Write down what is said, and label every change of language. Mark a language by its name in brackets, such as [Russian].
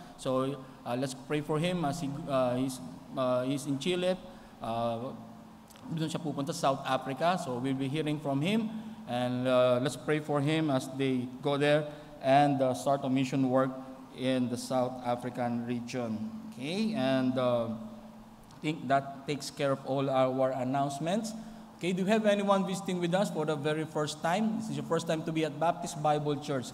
[English] So let's pray for him as he's in Chile. [Filipino] Doon siya pupunta sa South Africa. [English] So we'll be hearing from him. And let's pray for him as they go there and start a mission work in the South African region. Okay, and I think that takes care of all our announcements. Okay, do you have anyone visiting with us for the very first time? This is your first time to be at Baptist Bible Church.